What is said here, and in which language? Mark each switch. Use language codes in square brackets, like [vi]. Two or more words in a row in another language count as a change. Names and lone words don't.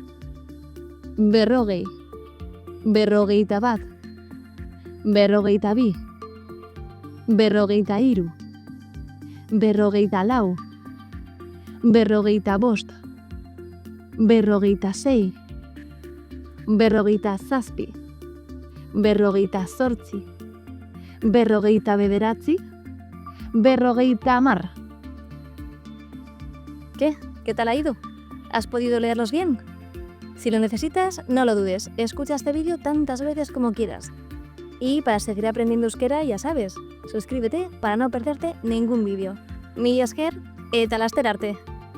[eu] berrogei berrogeita bat berrogeita bi berrogeita hiru berrogeita lau berrogeita bost berrogeita sei berrogeita zazpi berrogeita zortzi berrogeita bederatzi berrogeita hamar. [es] ¿Qué? ¿Qué tal ha ido? ¿Has podido leerlos bien? Si lo necesitas, no lo dudes, escucha este vídeo tantas veces como quieras. Y para seguir aprendiendo euskera, ya sabes, suscríbete para no perderte ningún vídeo. [eu] Mila esker eta laster arte.